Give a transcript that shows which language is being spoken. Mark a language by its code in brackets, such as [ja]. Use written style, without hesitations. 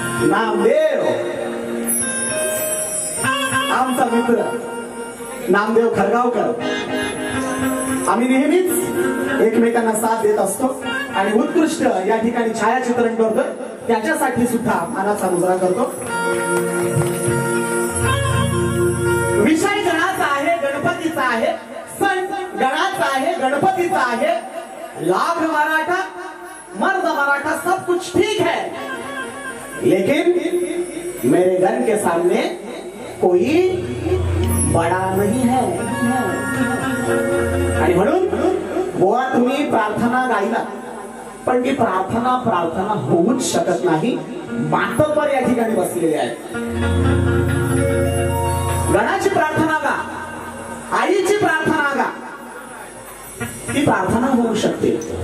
[mr] नामदेव आमचा मित्र नामदेव खरगावकर, आम्ही नेहमीच एकमेकांना साथ देत असतो आणि उत्कृष्ट या ठिकाणी छायाचित्रण करतो, त्याच्यासाठी सुद्धा मानाचा मुजरा करतो. विषय गणाचा आहे, गणपतीचा आहे, सण गणाचा आहे, गणपतीचा आहे. [hi] लाख मराठा मर्द मराठा सब कुछ ठीक है, लेकिन मेरे गन के सामने कोई बड़ा नहीं है. [mr] आणि म्हणून बुवा तुम्ही प्रार्थना गायला, पण ती प्रार्थना होऊच शकत नाही. मातब्बर या ठिकाणी बसलेले आहेत. गणाची प्रार्थना गा, आईची प्रार्थना गा, ती प्रार्थना होऊ शकते.